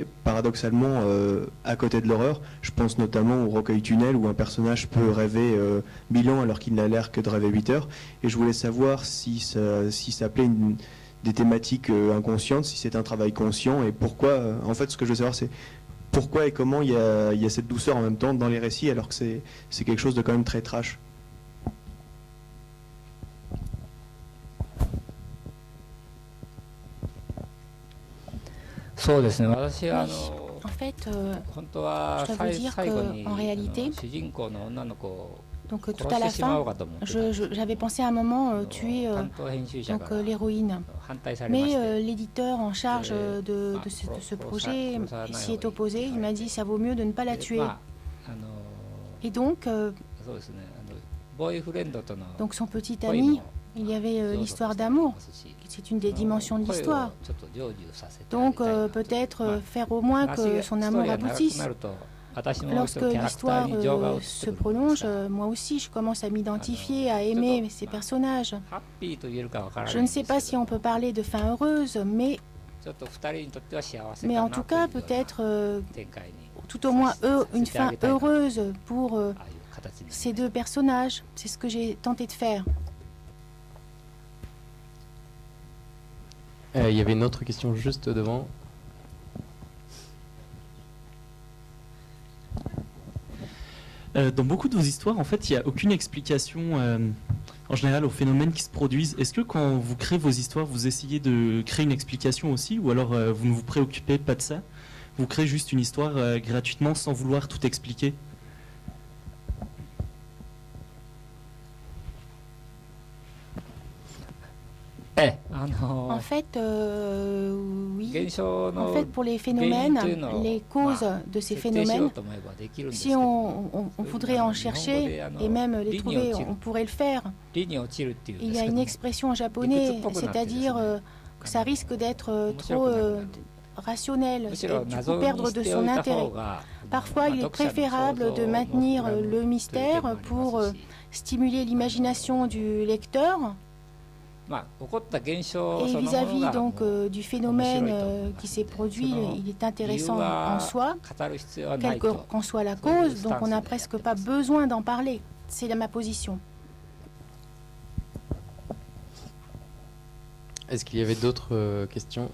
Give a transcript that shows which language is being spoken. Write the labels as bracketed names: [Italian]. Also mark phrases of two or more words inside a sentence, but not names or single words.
[French] Paradoxalement, à côté de l'horreur, je pense notamment au Recueil Tunnel où un personnage peut rêver 1000 ans alors qu'il n'a l'air que de rêver 8 heures. Et je voulais savoir si ça appelait des thématiques inconscientes, si c'est un travail conscient et pourquoi. En fait, ce que je veux savoir, c'est pourquoi et comment il y a cette douceur en même temps dans les récits alors que c'est quelque chose de quand même très trash. [Japanese] そうですね、私は [French] En fait, [Japanese] 本当は [French] je dois vous dire [Japanese] 最後に [French] que, en réalité, [Japanese] 主人公の女の子を [French] donc [Japanese] 殺 [French] tout à [Japanese] し [French] la [Japanese] てしまおう [French] fin, [Japanese] かと思ってたんです [French] j'avais pensé à un moment tuer [Japanese] 担当編集者 [French] donc [Japanese] から [French] l'héroïne. [Japanese] 反対されま [French] Mais [Japanese] して [French] l'éditeur en charge de ce projet s'y est opposé. Il m'a dit ça vaut mieux de ne pas la [Japanese] で [French] tuer. [Japanese] まあ [French] Et donc, [Japanese] そうですね、ボーイフレンドとの [French] donc son petit [Japanese] 恋 [French] ami, [Japanese] も [French] il y avait [Japanese] 要素として [French] l'histoire [Japanese] あり [French] d'amour. [Japanese] ますし [French] C'est une des dimensions de [Japanese] 声を [French] l'histoire. [Japanese] ちょっと成就させてあげ [French] Donc [Japanese] たいなと [French] peut-être [Japanese] まあ [French] faire au moins [Japanese] 話 [French] que [Japanese] が [French] son [Japanese] ストー [French] amour [Japanese] リーが長く [French] aboutisse. [Japanese] なると私も [French] Lorsque [Japanese] キャラクター [French] l'histoire [Japanese] に情が移って [French] se [Japanese] くるものです [French] prolonge, [Japanese] から [French] moi aussi je commence à m'identifier, à aimer ces personnages. [Japanese] ハッピーと言えるかわからな [French] Je [Japanese] いん [French] ne [Japanese] です [French] sais [Japanese] け [French] pas si [Japanese] ど [French] on peut parler de fin heureuse, mais, [Japanese] ちょっと二人にとっては幸せか [French] mais [Japanese] な [French] en [Japanese] と [French] tout [Japanese] いう [French] cas [Japanese] ような [French] peut-être [Japanese] 展開に [French] tout au moins une fin heureuse pour [Japanese] ああいう形に [French] ces deux personnages. C'est ce que j'ai tenté de faire. Il y avait une autre question juste devant. Dans beaucoup de vos histoires, en fait, il n'y a aucune explication en général aux phénomènes qui se produisent. Est-ce que quand vous créez vos histoires, vous essayez de créer une explication aussi, ou alors vous ne vous préoccupez pas de ça? Vous créez juste une histoire gratuitement sans vouloir tout expliquer? En fait, oui. [Japanese] 現象 [French] En [Japanese] の [French] fait, pour les [Japanese] 原因 [French] phénomènes, [Japanese] というのを [French] les causes de ces [Japanese] 設定しよ [French] phénomènes, [Japanese] うと思えばできるんですけ [French] si [Japanese] ど [French] on voudrait en chercher et même les trouver, on pourrait le faire. [Japanese] 理に落ちるっていうん [French] Il [Japanese] で [French] y [Japanese] す [French] a [Japanese] け [French] une [Japanese] ど [French] expression en japonais, [Japanese] Ikutu-poku [French] c'est-à-dire [Japanese] natte [French] que ça risque d'être trop rationnel [Japanese] むし [French] et [Japanese] ろ [French] du [Japanese] 謎 [French] coup [Japanese] に [French] perdre [Japanese] し [French] de [Japanese] てお [French] son [Japanese] いた [French] intérêt. [Japanese] 方が [French] Parfois, il est [Japanese] 読者の [French] préférable [Japanese] 想像 [French] de [Japanese] も [French] maintenir [Japanese] 膨らむ [French] le [Japanese] という点も [French] mystère [Japanese] あります [French] pour [Japanese] し [French] stimuler l'imagination du lecteur. [Japanese] まあ起こった現象 [French] Et [Japanese] そのもの [French] vis-à-vis [Japanese] が [French] donc [Japanese] もう [French] du phénomène mesuré, qui s'est produit, Selon- il est [Japanese] 理由 [French] intéressant en [Japanese] は [French] soi, [Japanese] 語る必要はな [French] quelle [Japanese] いと [French] qu'en soit la Oui, cause, le donc on n'a stance, presque il y a pas des- besoin d'en parler. C'est ma position. Est-ce qu'il y avait d'autres questions?